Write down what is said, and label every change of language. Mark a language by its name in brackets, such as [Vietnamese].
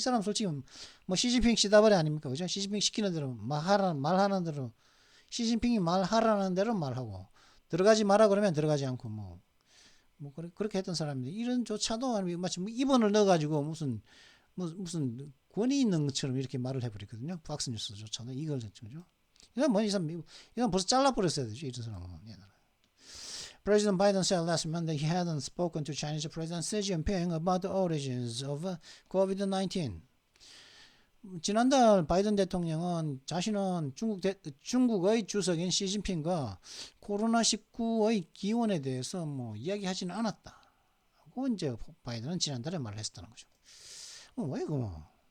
[Korean] 이 사람 솔직히 뭐 시진핑 시다버리 아닙니까, 그죠? 시진핑 시키는 대로 말하는 대로, 시진핑이 말하라는 대로 말하고, 들어가지 마라 그러면 들어가지 않고 뭐 그렇게 했던 사람인데, 이런 조차도 마치 입원을 넣어가지고 무슨 권위 있는 것처럼 이렇게 말을 해버리거든요. 팍스뉴스조차도 이걸 했죠. 이 사람 벌써 잘라버렸어야 되죠, 이런 사람은. [English] President Biden said last month that he hadn't spoken to Chinese President Xi Jinping about the origins of COVID-19. [Korean] 지난달 바이든 대통령은 자신은 중국의 주석인 시진핑과 코로나19의 기원에 대해서 뭐 이야기하지는 않았다. 고 이제 바이든은 지난달에 말을 했었다는 거죠. 왜 이거?